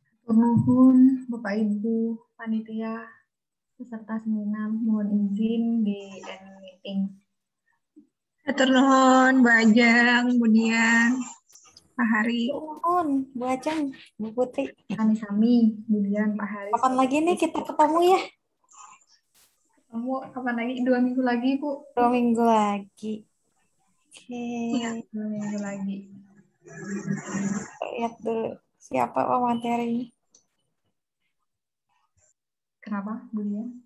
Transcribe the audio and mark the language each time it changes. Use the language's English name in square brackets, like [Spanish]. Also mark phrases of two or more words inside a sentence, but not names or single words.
[Indonesian] Nuhun Bapak Ibu panitia peserta seminar, mohon izin di [English] end meeting. [Sundanese] Hatur nuhun, Bu Ajeng, Bu Dian, Pak Hari. Nuhun, Bu Ajeng, Bu Putri. Sami-sami, Budian, Pak Haris. [Indonesian] Kapan lagi nih kita ketemu ya? Ketemu kapan lagi? 2 minggu lagi, Bu. 2 minggu lagi. Oke. Iya, 2 minggu lagi. Lihat dulu siapa pematerinya. Kenapa, Budian?